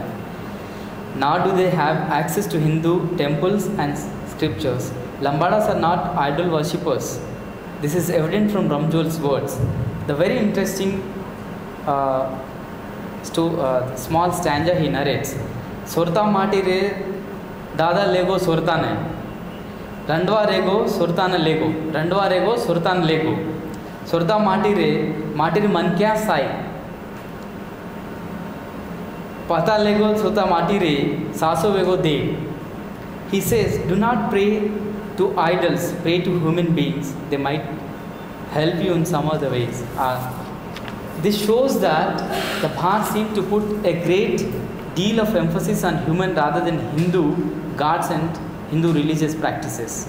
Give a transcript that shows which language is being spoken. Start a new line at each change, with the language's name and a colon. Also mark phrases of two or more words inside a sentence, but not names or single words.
English: Nor do they have access to Hindu temples and scriptures. Lambadas are not idol worshippers. This is evident from Ramjol's words. The very interesting small stanza he narrates.
Lambadi: Surta mati re Dada lego surtane. Randwa rego surtana lego. Randwa rego surtan lego. Surta matire man kya sai. Pata lego surta matire saso vego de.
English: He says, do not pray to idols, pray to human beings. They might help you in some other ways. This shows that the Bhat seemed to put a great deal of emphasis on human rather than Hindu gods and Hindu religious practices.